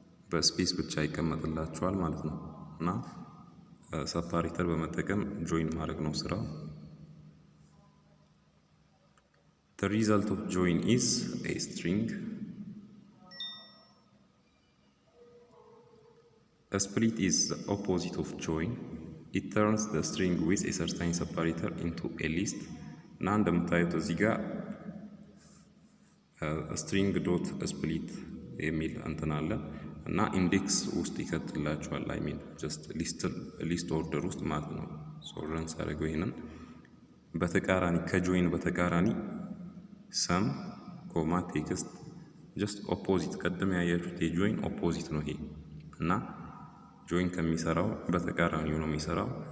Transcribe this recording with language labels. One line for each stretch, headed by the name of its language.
Amharic: በስፔስ ብቻ ይቀመጥላችኋል ማለት ነው እና ሰፓሬተር በመጠቀም ጆይን ማድረግ ነው ስራው።
English: The result of join is a string. A split is the opposite of join. It turns the string with a certain separator into a list.
Amharic: እና እንደምታዩት እዚህ ጋር ስትሪንግ ዶት ስፕሊት የሚል እንትን አለ እና ኢንዴክስ ውስጥ ይከትላችኋል። አይ ሚን ጀስት ሊስት ኦርደር ውስጥ ማለት ነው። ረን ሳደርገው ይሄንን በተቃራኒ ከጆይን በተቃራኒ ሰም ኮማ ቴክስት ጀስት ኦፖዚት ቀደም ያያችሁት የጆይን ኦፖዚት ነው ይሄ እና ጆይን ከሚሰራው በተቃራኒው ነው የሚሰራው።